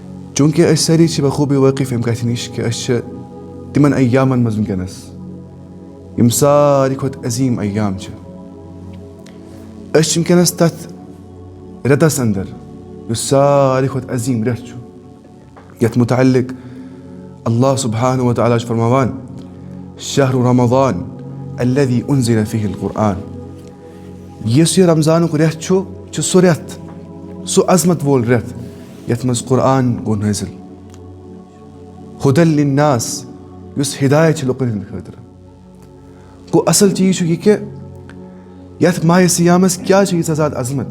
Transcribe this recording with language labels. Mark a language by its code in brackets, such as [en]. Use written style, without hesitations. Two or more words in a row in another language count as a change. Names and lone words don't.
[ks] چوٗنٛکہِ أسۍ سٲری چھِ بخوٗبی وٲقِف اَمہِ کَتھِ نِش کہِ أسۍ چھِ تِمن ایامن منٛز وٕنکیٚنس یِم ساروی کھۄتہٕ عظیٖم ایام چھِ. أسۍ چھِ وٕنکیٚنس تتھ رٮ۪تس انٛدر یُس ساروی کھۄتہٕ عظیٖم رٮ۪تھ چھُ یتھ مُتعلق [ar] اللہ سبحانہ وتعالیٰ [ks] چھُ فرماوان [ar] شہرُ رمضان الذی انزل فیہ القرآن. [ks] یُس یہِ رمضانُک رٮ۪تھ چھُ سُہ رٮ۪تھ سُہ عظمت وول رٮ۪تھ یتھ منٛز قرآن گوٚو نٲزِل. [ar] ہُدًى للناس [ks] یُس ہدایت چھِ لُکن ہٕنٛدِ خٲطرٕ. گوٚو اصل چیٖز چھُ یہِ کہِ یتھ ماہِ سیامس کیٛازِ چھِ ییٖژاہ زیادٕ عظمت؟